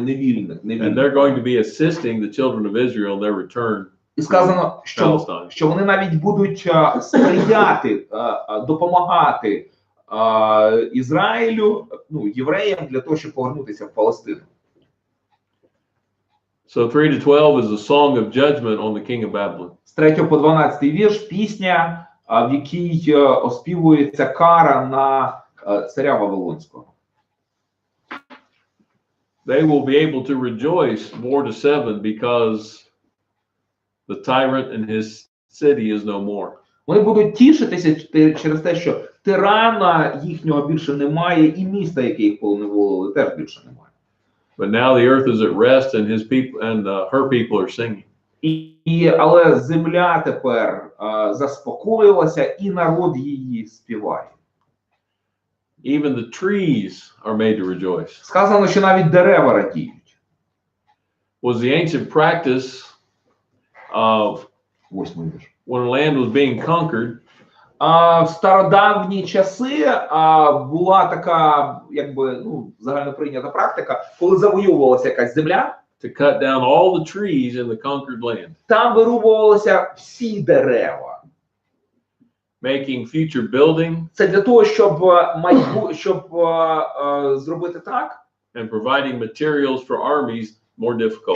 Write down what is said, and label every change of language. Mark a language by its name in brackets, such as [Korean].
[English] And they're going to be assisting the children of Israel in their return. [Ukrainian] І сказано, що вони навіть будуть сприяти, допомагати Ізраїлю, євреям для того, щоб повернутися в Палестину. [English] So 3 to 12 is a song of judgment on the king of Babylon. [Ukrainian] З 3 по 12 вірш пісня в якій оспівується кара на царя Вавилонського. [English] They will be able to rejoice, 4-7, because the tyrant and his city is no more. [Ukrainian] Вони будуть тішитися через те, що тирана їхнього більше немає, і міста, яке їх поневолили, теж більше немає. [English] But now the earth is at rest, and his people and her people are singing. [Ukrainian] Але земля тепер заспокоїлася, і народ її співає. [English] Even the trees are made to rejoice. [Ukrainian] Сказано, що навіть дерева радіють. [English] Was the ancient practice of [Ukrainian] Восьмий вірш. [English] when land was being conquered, [Ukrainian] В стародавні часи була така, якби, загально прийнята практика, коли завоювалася якась земля, [English] to cut down all the trees in the conquered land, [Ukrainian] там вирубувалися всі дерева. [English] making future building [Ukrainian] Це для того, щоб зробити так, [English] and providing materials for armies more difficult.